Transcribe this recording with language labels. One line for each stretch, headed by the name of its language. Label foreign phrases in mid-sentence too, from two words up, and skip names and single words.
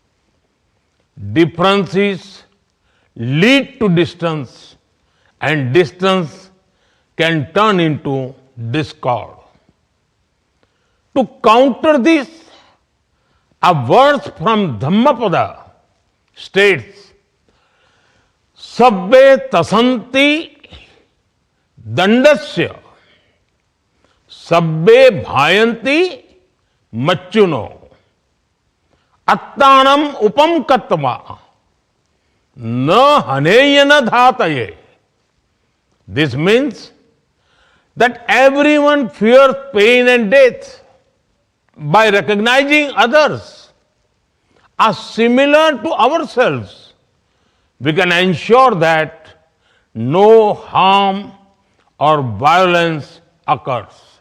English: Differences lead to distance, and distance can turn into discord. To counter this, a verse from Dhammapada states,
Pali: Sabbe tasanti dandasya, sabbe bhayanti machuno, attanam upam katma, na haneyana dhataye.
English: This means that everyone fears pain and death. By recognizing others as similar to ourselves, we can ensure that no harm or violence occurs.